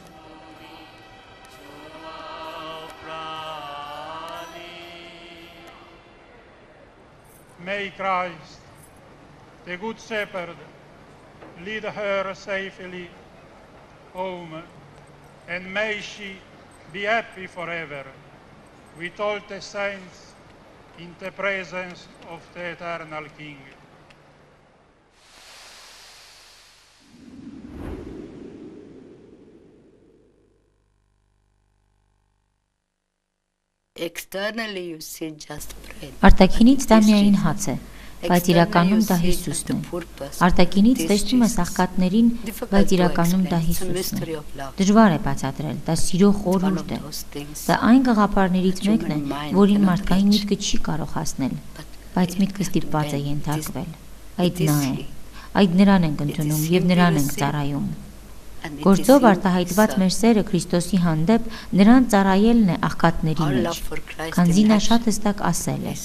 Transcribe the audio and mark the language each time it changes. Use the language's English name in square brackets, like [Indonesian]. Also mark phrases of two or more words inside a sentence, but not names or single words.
[English] May Christ, the Good Shepherd, lead her safely home, and may she be happy forever with all the saints in the presence of the eternal King. Externally you see just bread. [Armenian] Արտաքինից դա միայն հաց է, բայց իրականում դա Հիսուսն է։ Արտաքինից տեսնում ես աղքատներին, բայց իրականում դա Հիսուսն է։ Դժվար է բացատրել, դա սիրո խորհուրդ է։ Դա այն գաղափարներից մեկն է, որին մարդկային միտքը չի կարող հասնել, բայց միտքը ստիպված է ենթարկվել։ Այդ նա է։ Այդ նրան ենք ընդունում եւ նրան ենք ծառայում։ Գործով արտահայտված մեր սերը Քրիստոսի հանդեպ նրան ծառայելն է աղքատների մեջ, քանզի նա շատ հստակ ասել է.